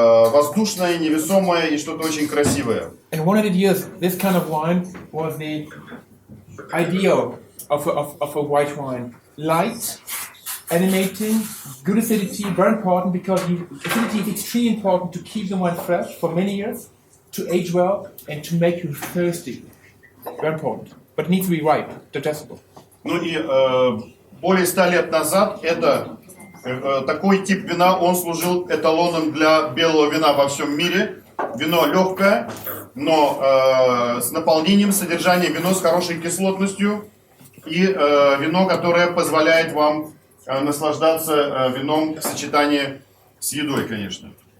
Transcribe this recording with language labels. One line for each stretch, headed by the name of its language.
Russian: Воздушное, невесомое и что-то очень красивое.
English: In 100 years, this kind of wine was the ideal of a white wine. Light, animating, good acidity, very important because acidity is extremely important to keep the wine fresh for many years, to age well, and to make you thirsty. Very important. But it needs to be ripe, digestible.
Russian: Ну и более 100 лет назад это такой тип вина, он служил эталоном для белого вина во всем мире. Вино легкое, но с наполнением, содержанием, вино с хорошей кислотностью и вино, которое позволяет вам наслаждаться вином в сочетании с едой, конечно.